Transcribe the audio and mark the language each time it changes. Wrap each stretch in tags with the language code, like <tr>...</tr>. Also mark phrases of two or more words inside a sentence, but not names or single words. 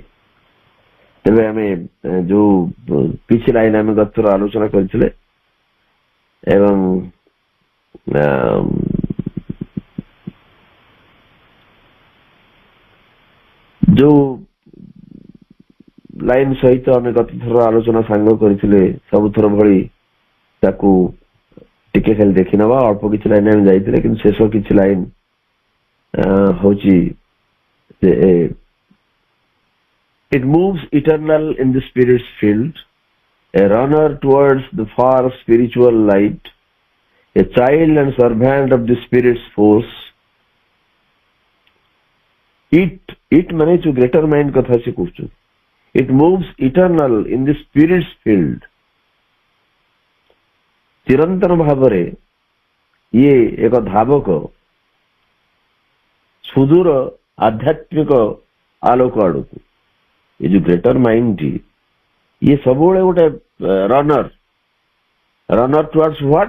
<or>ତେବେ ଆମେ ଯୋଉ କିଛି ଲାଇନ ଆମେ ଗତଥର ଆଲୋଚନା କରିଥିଲେ ଏବଂ ଯୋଉ ଲାଇନ ସହିତ ଆମେ ଗତଥର ଆଲୋଚନା ସାଙ୍ଗ କରିଥିଲେ, ସବୁଥର ଭଳି ତାକୁ ଟିକେ ଖାଲି ଦେଖିନବା। ଅଳ୍ପ କିଛି ଲାଇନ ଆମେ ଯାଇଥିଲେ, କିନ୍ତୁ ଶେଷ କିଛି ଲାଇନ ହଉଛି</or> <en>it moves eternal in the spirit's field, a runner towards the far spiritual light, a child and servant of the spirit's force.</en> <or>It ମାନେ ଯୋଉ</or> <en>greater mind</en> <or>କଥା ସେ କହୁଛନ୍ତି,</or> <en>it moves eternal in the spirit's field,</en> <or>ଚିରନ୍ତନ ଭାବରେ ଇଏ ଏକ ଧାବକ ସୁଦୂର ଆଧ୍ୟାତ୍ମିକ ଆଲୋକ ଆଡକୁ। ଏ ଯୋଉ</or> <en>greater mindଟି</en> <or>ଇଏ ସବୁବେଳେ ଗୋଟେ</or> <en>runner towards what?</en>